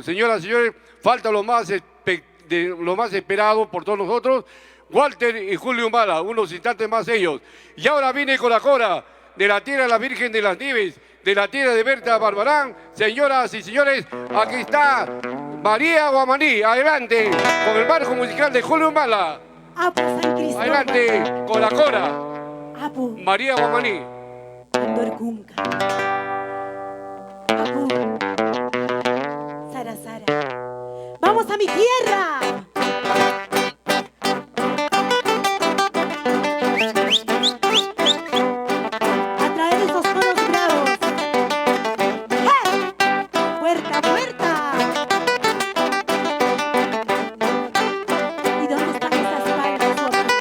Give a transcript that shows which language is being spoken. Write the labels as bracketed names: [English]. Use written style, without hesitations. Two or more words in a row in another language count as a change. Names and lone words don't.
[Spanish] Señoras y señores, falta lo más esperado por todos nosotros, Walter y Julio Humala, unos instantes más ellos. Y ahora viene Coracora, de la tierra de la Virgen de las Nieves, de la tierra de Berta Barbarán. Señoras y señores, aquí está María Guamaní, adelante, con el marco musical de Julio Humala. Apu San Cristóbal. Adelante, Coracora, Apu María Guamaní. Andorcunca. Apu Sara Sara. ¡Vamos a mi tierra! A traer esos tonos bravos. ¡Eh! ¡Puerta, puerta! ¿Y dónde están esas palmas locas?